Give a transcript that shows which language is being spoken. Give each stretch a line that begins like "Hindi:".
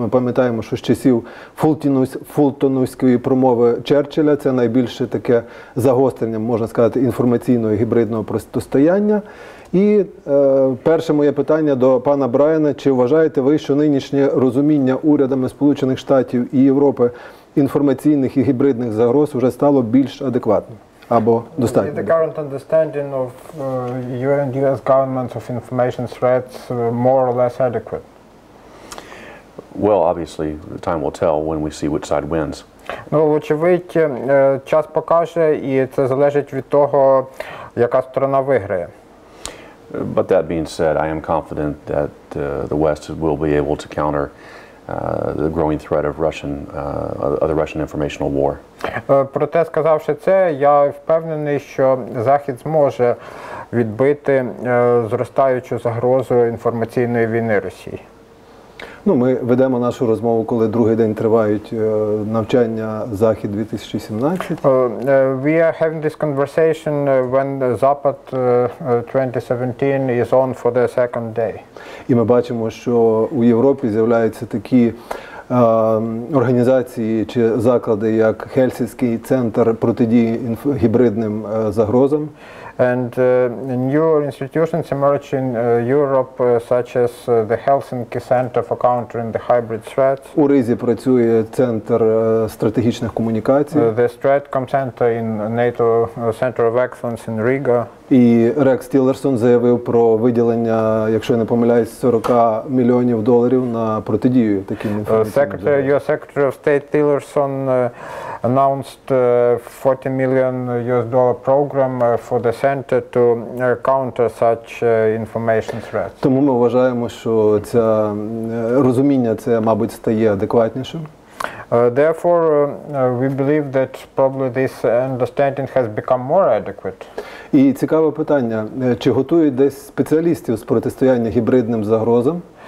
Ukrainian: Ми пам'ятаємо, що з часів фултонівської промови Черчилля це найбільше таке загострення, можна сказати, інформаційного і гібридного протистояння. І перше моє питання до пана Брайана. Чи вважаєте ви, що нинішнє розуміння урядами Сполучених Штатів і Європи інформаційних і гібридних загроз вже стало більш адекватним? Або достатньо?
English: Is the current understanding of US governments of information threats more or less adequate? Well, obviously, time will tell when we see which side wins.
Ukrainian: Ну, вочевидь, час покаже, і це залежить від того, яка сторона виграє.
English: But that being said, I am confident that the West will be able to counter the growing threat of the Russian informational war.
Ukrainian: Проте, сказавши це, я впевнений, що Захід зможе відбити зростаючу загрозу інформаційної війни Росії. Ми ведемо нашу розмову, коли другий день тривають навчання Захід-2017.
English: We are having this conversation when Запад 2017 is on for the second day.
Ukrainian: І ми бачимо, що у Європі з'являються такі організації чи заклади, як Хельсінський центр протидії гібридним загрозам.
English: And new institutions emerge in Europe, such as the Helsinki Center for Countering the Hybrid Threats.
Ukrainian: У Ризі працює центр стратегічних комунікацій.
English: The Stratcom Center in NATO Center of Excellence in Riga.
Ukrainian: І Рекс Тіллерсон заявив про виділення, якщо я не помиляюсь, $40 мільйонів на протидію таким інформаціям.
English: US Secretary of State Tillerson announced $40 million program for the center to counter such information threats.
Ukrainian: Тому ми вважаємо, що це розуміння мабуть, стає адекватнішим.
English: Therefore, we believe that probably this understanding has become more adequate.
Ukrainian: І цікаве питання, чи готують десь спеціалістів з протистояння гібридним загрозам?